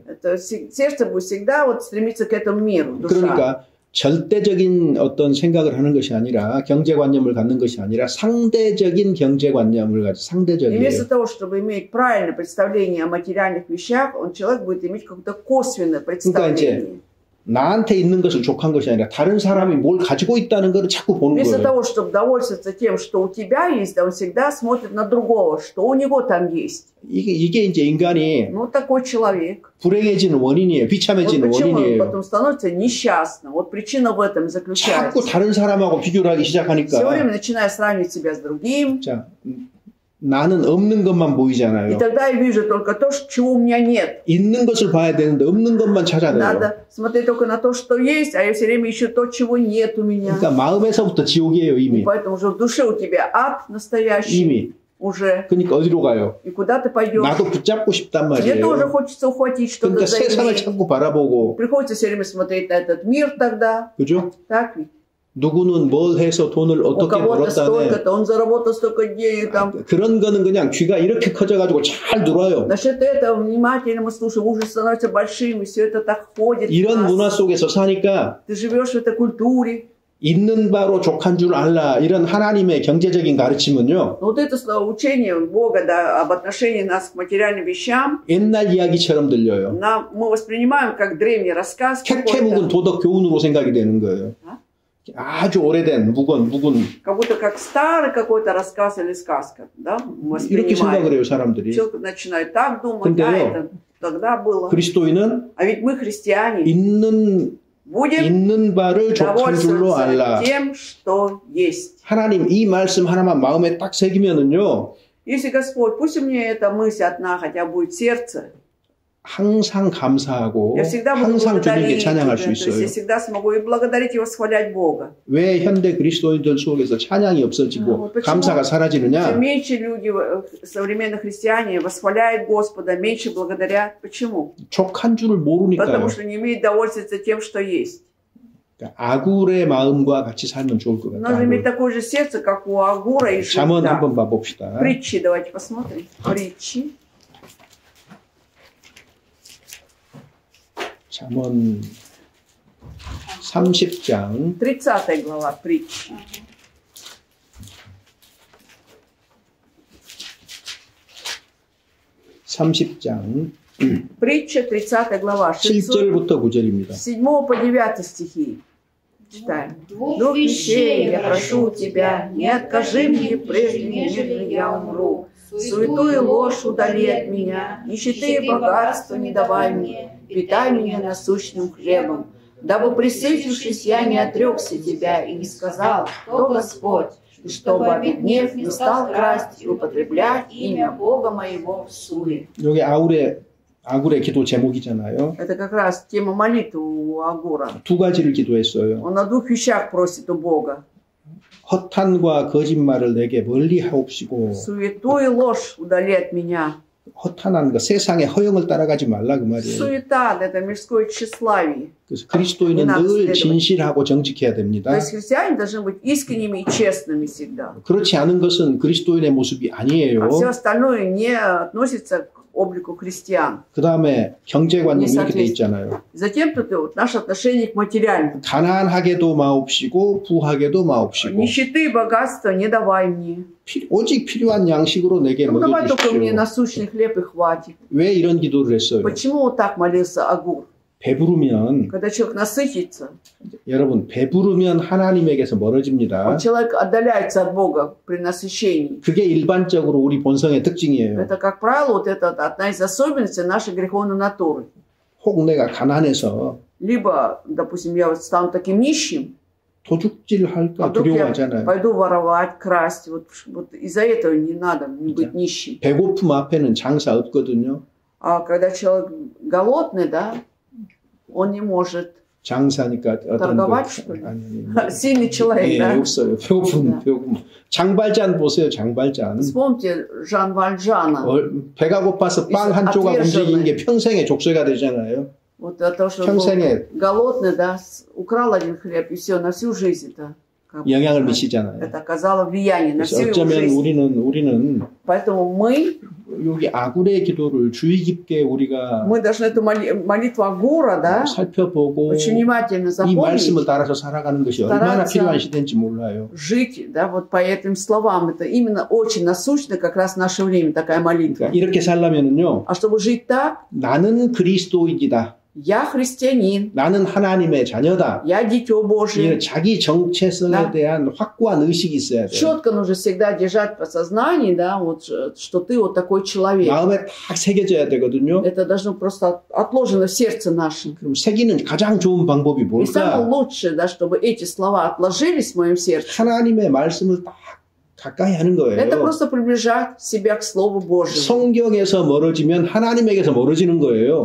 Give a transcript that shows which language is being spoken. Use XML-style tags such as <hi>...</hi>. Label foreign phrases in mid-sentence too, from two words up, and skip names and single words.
<ru>это сердце будет всегда вот стремиться к этому миру, душа.</ru> <ko>그러니까 절대적인 어떤 생각을 하는 것이 아니라 경제관념을 갖는 것이 아니라 상대적인 경제관념을 가지고</ko> <ru>И</ru> <ko>상대적이에요.</ko> <ru>вместо того, чтобы иметь правильное представление о материальных вещах, человек будет иметь какое-то косвенное представление.</ru> <ko>나한테 있는 것을 족한 것이 아니라 다른 사람이 뭘 가지고 있다는 것을 자꾸 보는</ko> <ru>Вместо</ru> <ko>거예요.</ko> <ru>того, чтобы довольствоваться тем, что у тебя есть, он всегда смотрит на другого, что у него там есть.</ru> <ko>이게 이제 인간이</ko> <ru>Ну, такой человек.</ru> <ko>불행해지는 원인이에요.</ko> <ru>Вот</ru> <ko>비참해지는</ko> <ru>почему он</ru> <ko>원인이에요.</ko> <ru>потом становится несчастным. Вот причина в этом заключается.</ru> <ko>자꾸 다른 사람하고 비교를 하기</ko> <ru>Все</ru> <ko>시작하니까</ko> <ru>время начиная сравнивать себя с другим.</ru> <ko>자, 나는 없는 것만</ko> <ru>И</ru> <ko>보이잖아요.</ko> <ru>тогда я вижу только то, чего у меня нет.</ru> <ko>있는 것을 봐야 되는데 없는 것만 찾아내요.</ko> <ru>Надо смотреть только на то, что есть, а я все время ищу то, чего нет у меня.</ru> <ko>그러니까 마음에서부터 지옥이에요,</ko> <ru>И</ru> <ko>이미.</ko> <ru>поэтому уже в душе у тебя ад настоящий.</ru> <ko>이미.</ko> <ru>Уже.</ru> <ko>그러니까 어디로 가요?</ko> <ru>И куда ты пойдешь?</ru> <ko>나도 붙잡고 싶단</ko> <ru>Тебе тоже</ru> <ko>말이에요.</ko> <ru>хочется ухватить что-то</ru> <ko>그러니까</ko> <ru>за</ru> <ko>세상을</ko> <ru>ими.</ru> <ko>자꾸 바라보고,</ko> <ru>Приходится все время смотреть на этот мир тогда.</ru> <ko>그죠?</ko> <ru>Так ведь?</ru> <ko>누구는 뭘 해서 돈을</ko> <ru>У</ru> <ko>어떻게</ko> <ru>кого-то</ru> <ko>벌었다네.</ko> <ru>столько-то, он заработал столько денег там.</ru> <ko>그런 거는 그냥 귀가 이렇게 커져가지고 잘 들어요.</ko> <ru>Насчет этого внимательно мы слушаем, ужас становится большим, и все это так ходит. в</ru> <ko>이런</ko> <ru>нас.</ru> <ko>문화 속에서 사니까</ko> <ru>Ты живешь в этой культуре.</ru> <ko>있는 바로 족한 줄 알라. 이런 하나님의 경제적인 가르침은요.</ko> <ru>Но вот это учение Бога, да, об отношении нас к материальным вещам,</ru> <ko>옛날 이야기처럼 들려요.</ko> <ru>мы воспринимаем как древний рассказ</ru> <ko>캐캐 묵은</ko> <ru>какой-то,</ru> <ko>도덕 교훈으로 생각이 되는 거예요. 아주 오래된 묵은</ko> <ru>как будто как старый какой-то рассказ или сказка, да, мы</ru> <ko>이렇게 생각을</ko> <ru>воспринимаем.</ru> <ko>해요, 사람들이.</ko> <ru>Человек начинает так думать,</ru> <ko>근데요,</ko> <ru>да, это тогда было.</ru> <ko>그리스도인은</ko> <ru>А ведь мы, христиане, будем</ru> <ko>있는 바를 족한 줄로</ko> <ru>довольствоваться</ru> <ko>알라.</ko> <ru>тем, что есть.</ru> <ko>하나님 이 말씀 하나만 마음에 딱 새기면은요.</ko> <ru>Если Господь, пусть у меня эта мысль одна хотя бы будет в сердце,</ru> <ko>항상 감사하고</ko> <ru>я всегда буду</ru> <ko>항상 주님께</ko> <ru>благодарить Тебя,</ru> <ko>찬양할 수</ko> <ru>то есть</ru> <ko>있어요.</ko> <ru>я всегда смогу и благодарить и восхвалять Бога.</ru> <ko>왜 현대 그리스도인들 속에서 찬양이 없어지고</ko> <ru>почему</ru> <ko>감사가</ko> <ru>Все</ru> <ko>사라지느냐?</ko> <ru>меньше люди, современные христиане, восхваляют Господа, меньше благодарят. Почему?</ru> <ko>족한 줄을 모르니까요.</ko> <ru>Потому что не имеют довольствоваться тем, что есть.</ru> <ko>그러니까 아굴의 마음과 같이 살면 좋을 것</ko> <ru>Нужно иметь</ru> <ko>같아요.</ko> <ru>такое же сердце, как у Агура и</ru> <ko>잠언</ko> <ru>Жида.</ru> <ko>한번 봐봅시다.</ko> <ru>Притчи давайте посмотрим. Притчи.</ru> <ko>잠언 30장</ko> <ru>30 глава притч. Притча, 30 глава,</ru> <ko>7절부터 9절입니다.</ko> <ru>7 по 9 стихи. Читаем. Двух вещей я прошу у тебя, не откажи мне прежде, нежели я умру. Суету и ложь удали от меня, нищеты и богатства не давай мне, питай меня насущным хлебом. Дабы, присытившись, я не отрекся тебя и не сказал, кто Господь, и чтобы, обеднев, не стал красть и употреблять имя Бога моего в суе.</ru> <ko>여기 아굴의 기도 제목이잖아요.</ko> <ru>Это как раз тема молитвы у Агура.</ru> <ko>두 가지를 기도했어요.</ko> <ru>Он о двух вещах просит у Бога.</ru> <ko>허탄과 거짓말을 내게 멀리 하옵시고</ko> <ru>Суету и ложь удали от меня.</ru> <ko>허탄한 거 세상의 허영을 따라가지 말라 그 말이에요.</ko> <ru>Суета – это мирское тщеславие.</ru> <ko>그래서 그리스도인은 늘 진실하고 정직해야 됩니다.</ko> <ru>То есть христиане должны быть искренними и честными всегда.</ru> <ko>그렇지 않은 것은 그리스도인의 모습이 아니에요.</ko> <ru>А все остальное не относится к облику христиан.</ru> <ko>그 다음에 경제관념이 이렇게 돼 있잖아요.</ko> <ru>Затем тут вот наше отношение к материальному.</ru> <ko>가난하게도 마옵시고 부하게도 마옵시고</ko> <ru>Нищеты и богатства не давай мне.</ru> <ko>오직 필요한 양식으로 내게</ko> <ru>Ну, давай только мне</ru> <ko>먹여주십시오.</ko> <ru>насущный хлеб и хватит.</ru> <ko>왜 이런 기도를 했어요?</ko> <ru>Почему вот так молился Агур?</ru> <ko>배부르면</ko> <ru>Когда человек насытится,</ru> <ko>여러분 배부르면 하나님에게서 멀어집니다.</ko> <ru>человек отдаляется от Бога при насыщении.</ru> <ko>그게 일반적으로 우리 본성의 특징이에요.</ko> <ru>Это, как правило, вот это одна из особенностей нашей греховной натуры.</ru> <ko>혹 내가 가난해서</ko> <ru>Либо, допустим, я вот стану таким нищим,</ru> <ko>도둑질할까</ko> <ru>А вдруг я</ru> <ko>두려워하잖아요.</ko> <ru>пойду воровать, красть. Вот из-за этого не надо быть нищим.</ru> <ko>배고픔 앞에는 장사 없거든요.</ko> <ru>А когда человек голодный, да, он не может</ru> <ko>장사니까 어떤</ko> <ru>торговать, что ли? Сильный человек,</ru> <ko>예,</ko> <ru>да?</ru> <ko>없어요. 배고픔, 네. 배고픔. 장발잔 보세요. 장발잔.</ko> <ru>Вспомните Жан Вальжана.</ru> <ko>배가 고파서 빵 한 조각 움직이는 게 평생의 족쇄가 되잖아요.</ko> <ru>Вот от того, что он был голодный, да, украл один хлеб, и все, на всю жизнь-то.</ru> <ko>영향을 미치잖아요.</ko> <ru>Это оказало влияние на всю его</ru> <ko>어쩌면</ko> <ru>жизнь.</ru> <ko>우리는</ko> <ru>Поэтому мы</ru> <ko>여기 아굴의 기도를 주의 깊게 우리가</ko> <ru>должны эту молитву Агура, да,</ru> <ko>살펴보고</ko> <ru>очень внимательно</ru> <ko>이 말씀을</ko> <ru>запомнить,</ru> <ko>따라서 살아가는 것이 얼마나</ko> <ru>стараться</ru> <ko>필요한 시대인지 몰라요.</ko> <ru>жить, да, вот по этим словам. Это именно очень насущно как раз в наше время, такая молитва.</ru> <ko>그러니까 이렇게 살려면은요.</ko> <ru>А чтобы жить так,</ru> <ko>나는 그리스도인이다.</ko> <ru>я христианин,</ru> <ko>나는 하나님의 자녀다.</ko> <ru>я дитё Божие.</ru> <ko>자기 정체성에</ko> <ru>Да.</ru> <ko>대한 확고한 의식이 있어야 돼요.</ko> <ru>Четко нужно всегда держать в подсознании, да, вот, что ты вот такой человек.</ru> <ko>마음에 딱 새겨져야 되거든요.</ko> <ru>Это должно просто отложено в сердце нашем.</ru> <ko>그럼 새기는 가장 좋은 방법이</ko> <ru>И самое</ru> <ko>뭘까?</ko> <ru>лучшее, да, чтобы эти слова отложились в моем сердце,</ru> <ko>하나님의 말씀을 딱 가까이 하는</ko> <ru>это</ru> <ko>거예요.</ko> <ru>просто приближать себя к Слову Божьему.</ru> <ko>성경에서 멀어지면 하나님에게서 멀어지는 거예요.</ko>